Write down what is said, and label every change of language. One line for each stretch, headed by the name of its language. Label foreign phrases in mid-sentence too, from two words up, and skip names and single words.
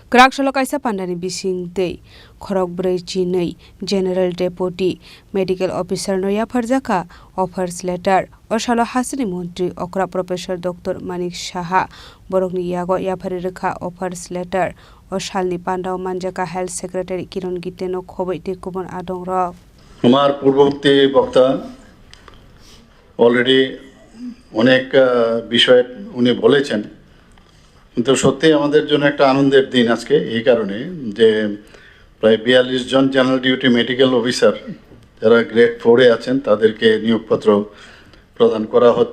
Kok Borok: Krakshalo kaisa pandani bising tei khorok brei chinei
English: General Deputy Medical Officer
Kok Borok: noya farjaka
English: offers letter
Kok Borok: osalo hasini mantri okra Professor Dr. Manik Saha borokni yago yapari rekha
English: offers letter
Kok Borok: osalni pandao manjaka
English: Health Secretary
Kok Borok: Kiron Giteno khoboi te kubon adong ro
Bangla: আমার পূর্ববর্তী বক্তা অলরেডি অনেক বিষয় উনি বলেছেন, কিন্তু সত্যি আমাদের জন্য একটা আনন্দের দিন আজকে এই কারণে যে প্রায় 42 জন
English: General Duty Medical Officer
Bangla: যারা গ্রেড 4-এ আছেন তাদেরকে নিয়োগপত্র প্রদান করা হচ্ছে।